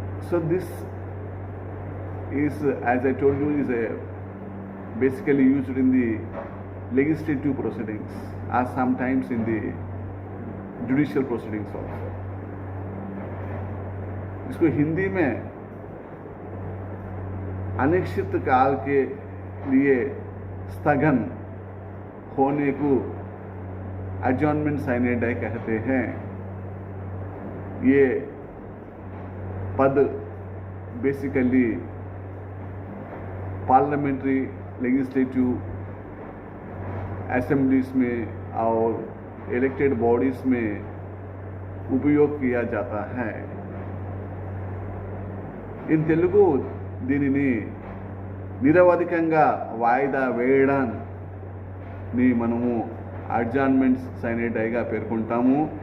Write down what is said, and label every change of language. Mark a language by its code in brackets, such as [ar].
[en] So this is, as I told you, is basically used in the legislative proceedings as sometimes in the judicial proceedings also. [hi] इसको हिंदी में अनिश्चित काल के लिए स्थगन होने को एडजॉर्नमेंट साइन डाई कहते हैं। ये पद बेसिकली पार्लियामेंट्री लेजिस्लेटिव असेंबलीज में और इलेक्टेड बॉडीज में उपयोग किया जाता है। [te] इन తెలుగు దీనిని నిరవధికంగా వాయిదా వేయడాన్ని మనము అడ్జార్న్మెంట్ సైన్ డైగా పేర్కొంటాము।